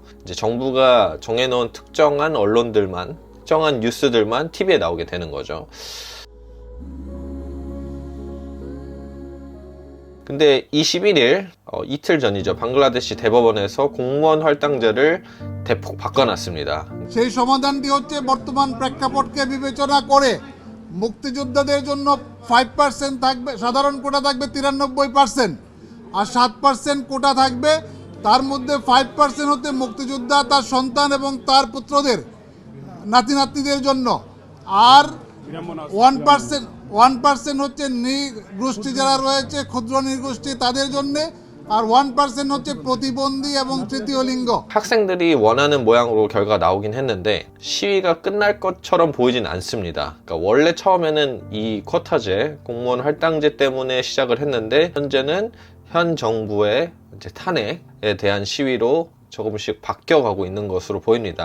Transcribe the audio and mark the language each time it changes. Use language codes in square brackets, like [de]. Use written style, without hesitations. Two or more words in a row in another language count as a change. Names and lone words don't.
[ko] 이제 정부가 정해놓은 특정한 언론들만, 특정한 뉴스들만 TV에 나오게 되는 거죠. 근데 21일 이틀 전이죠. 방글라데시 대법원에서 공무원 할당제를 대폭 바꿔놨습니다. [bn] সেই সমাধানটি হচ্ছে বর্তমান প্রেক্ষাপটকে বিবেচনা করে মুক্তিযোদ্ধাদের জন্য 5% থাকবে, সাধারণ কোটা থাকবে 93%, আর 7% কোটা থাকবে। তার মধ্যে 5% হতে মুক্তিযোদ্ধা, তার সন্তান এবং তার পুত্রদের, নাতি নাতনিদের জন্য, আর 1% হচ্ছে নৃগোষ্ঠী যারা রয়েছে, ক্ষুদ্র নৃগোষ্ঠী তাদের জন্য, আর 1% হচ্ছে প্রতিবন্ধী এবং তৃতীয় লিঙ্গ। [ko] 학생들이 원하는 모양으로 결과가 나오긴 했는데 시위가 끝날 것처럼 보이진 않습니다. 그러니까 원래 처음에는 이 쿼타제, 공무원 할당제 때문에 시작을 했는데 현재는 현 정부의 이제 탄핵에 대한 시위로 조금씩 바뀌어가고 있는 것으로 보입니다.